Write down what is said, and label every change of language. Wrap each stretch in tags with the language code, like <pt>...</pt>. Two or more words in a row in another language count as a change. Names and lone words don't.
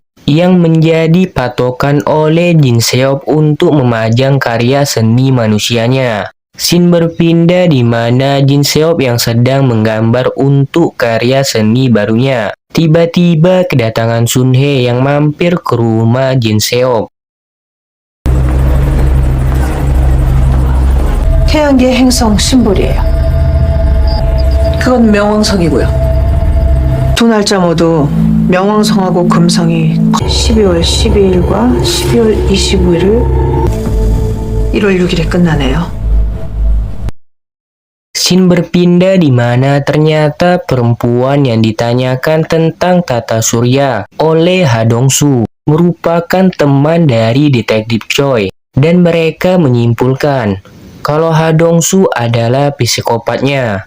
<id>Yang menjadi patokan oleh Jin Seop untuk memajang karya seni manusianya. Scene berpindah di mana Jin Seop yang sedang menggambar untuk karya seni barunya. Tiba-tiba kedatangan Sun Hye yang mampir ke rumah Jin Seop.</id> <ko>태양계 행성 심볼이에요. 그건 명왕성이고요. 두 날짜 모두 명왕성하고 금성이 12월 12일과 12월 25일을 1월 6일에 끝나네요.</ko> <id>Scene berpindah di mana ternyata perempuan yang ditanyakan tentang tata surya oleh Ha Dong-soo merupakan teman dari detektif Choi, dan mereka menyimpulkan kalau Ha Dong-soo adalah psikopatnya.</id>